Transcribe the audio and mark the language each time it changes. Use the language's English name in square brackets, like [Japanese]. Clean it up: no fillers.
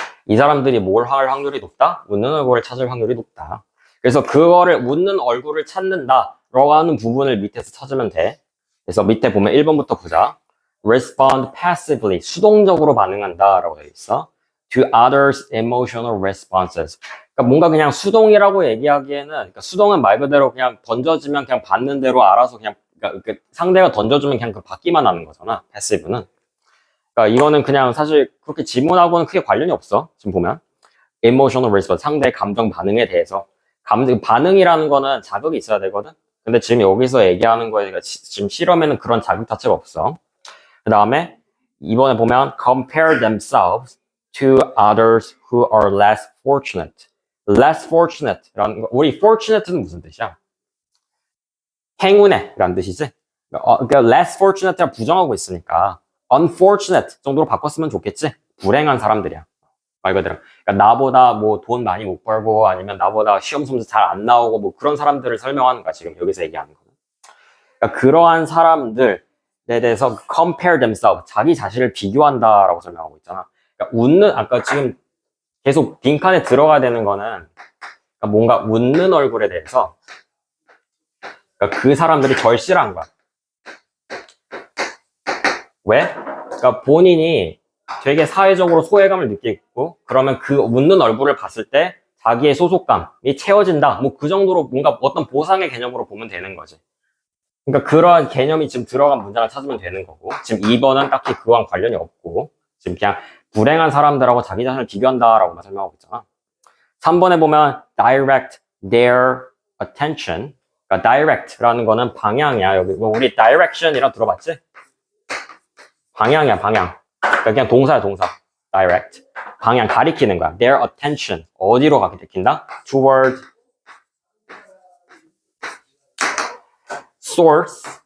[Korean] 이 사람들이 뭘 할 확률이 높다? 웃는 얼굴을 찾을 확률이 높다. 그래서 그거를 웃는 얼굴을 찾는다라고 하는 부분을 밑에서 찾으면 돼. 그래서 밑에 보면 1번부터 보자. [English] Respond passively, [Korean] 수동적으로 반응한다라고 되어 있어. [English] To others' emotional responses. [Korean] 그러니까 뭔가 그냥 수동이라고 얘기하기에는, 그러니까 수동은 말 그대로 그냥 던져지면 그냥 받는 대로 알아서 그냥, 그러니까 상대가 던져주면 그냥 그 받기만 하는 거잖아. 패시브는. 그러니까 이거는 그냥 사실 그렇게 지문하고는 크게 관련이 없어. 지금 보면 [English] emotional response, [Korean] 상대의 감정 반응에 대해서. 반응이라는 거는 자극이 있어야 되거든. 근데 지금 여기서 얘기하는 거에 지금 실험에는 그런 자극 자체가 없어. 그 다음에 이번에 보면 [English] compare themselves to others who are less fortunate. less fortunate [Korean] 라는 거, 우리 fortunate는 무슨 뜻이야? 행운에 라는 뜻이지. 그러니까 [English] less fortunate [Korean] 를 부정하고 있으니까 unfortunate 정도로 바꿨으면 좋겠지. 불행한 사람들이야. 말 그대로. 그러니까 나보다 뭐 돈 많이 못 벌고 아니면 나보다 시험 점수 잘 안 나오고 뭐 그런 사람들을 설명하는 거야. 지금 여기서 얘기하는 거는. 그러니까 그러한 사람들에 대해서 [English] compare themselves, [Korean] 자기 자신을 비교한다라고 설명하고 있잖아. 그러니까 아까 지금 계속 빈칸에 들어가야 되는 거는 그러니까 뭔가 웃는 얼굴에 대해서 그러니까 그 사람들이 절실한 거야. 왜? 그러니까 본인이 되게 사회적으로 소외감을 느끼고 그러면 그 웃는 얼굴을 봤을 때 자기의 소속감이 채워진다. 뭐 그 정도로 뭔가 어떤 보상의 개념으로 보면 되는 거지. 그러니까 그러한 개념이 지금 들어간 문장을 찾으면 되는 거고 지금 2번은 딱히 그거랑 관련이 없고 지금 그냥 불행한 사람들하고 자기 자신을 비교한다라고만 설명하고 있잖아. [English] 3번에 보면 direct their attention. [Korean] 그러니까 direct라는 거는 방향이야. 여기 우리 direction이라 들어봤지? 방향이야, 방향. 그러니까 그냥 동사야, 동사. direct. 방향 가리키는 거야. [English] their attention. [Korean] 어디로 가리킨다? [English] toward source.